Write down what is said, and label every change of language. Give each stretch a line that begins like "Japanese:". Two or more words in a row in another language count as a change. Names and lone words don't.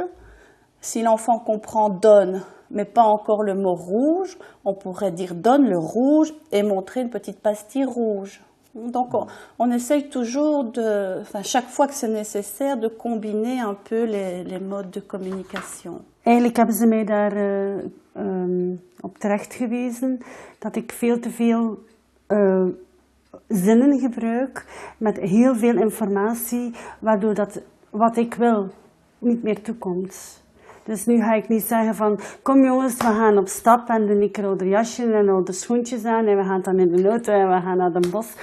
French: Si l'enfant comprend donne, mais pas encore le mot rouge, on pourrait dire donne le rouge et montrer une petite pastille rouge. Donc on essaye toujours, chaque fois que c'est nécessaire, de combiner un peu les modes de communication.
Dutch: Eigenlijk hebben ze mij daar op terecht gewezen dat ik veel te veel zinnen gebruik met heel veel informatie, waardoor dat wat ik wil niet meer toekomt. Dus nu ga ik niet zeggen van, kom jongens, we gaan op stap en doe ik een oude jasje en oude schoentjes aan en we gaan dan in de auto en we gaan naar de bos.